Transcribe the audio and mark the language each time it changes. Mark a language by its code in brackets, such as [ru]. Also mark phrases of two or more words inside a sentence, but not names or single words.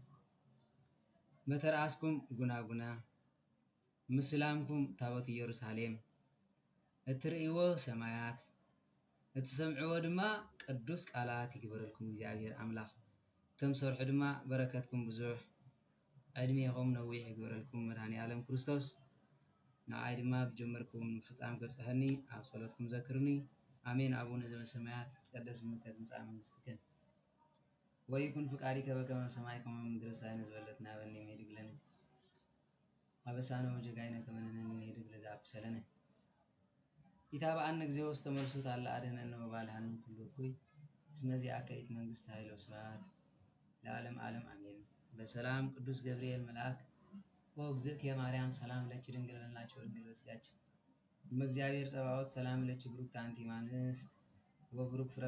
[ti] መተርአስኩም ጉናጉና ምስላምኩም ታቦት ኢየሩሳሌም እትርእይዎ ሰማያት እትሰምዕዎ ድማ ቅዱስ ቃላት ይግበረልኩም እግዚአብሔር አምላክ እቶም ሰርሑ ድማ በረከትኩም ብዙሕ ዕድሜኹም ነዊሕ ይግበረልኩም መድኃኒ ዓለም ክርስቶስ ንዓይ ድማ ብጀመርኩም ፍጻም ከብጽሐኒ ኣብ ጸሎትኩም ዘክርኒ አሜን። [gez] አቡነ ዘበሰማያት ይትቀደስ ስምከ ትምጻእ መንግሥትከ ወይኩን ፍቃድከ በከመ በሰማይ ከመ በምድር ሲሳየነ ዘለለዕለትነ ሀበነ ዮም ኅድግ ለነ አበሳነ ወጌጋየነ ከመ ንሕነኒ ንኅድግ ለዘአብሰለነ ኢታብአነ እግዚኦ ውስተ መልሱት አላ አድኅነነ ወባልሐነ ኩሉ እኩይ እስመ ዚአከ ይእቲ መንግሥት ኃይል ወስብሐት ለዓለም ዓለም አሜን። በሰላም ቅዱስ ገብርኤል መልአክ ወእግዝእትየ ማርያም ሰላም ለኪ ድንግል በልናቸው ድንግል በሥጋቸው እግዚአብሔር ጸባዖት ሰላም ለኪ ብሩክት አንቲ እምአንስት ወብሩክ ፍሬ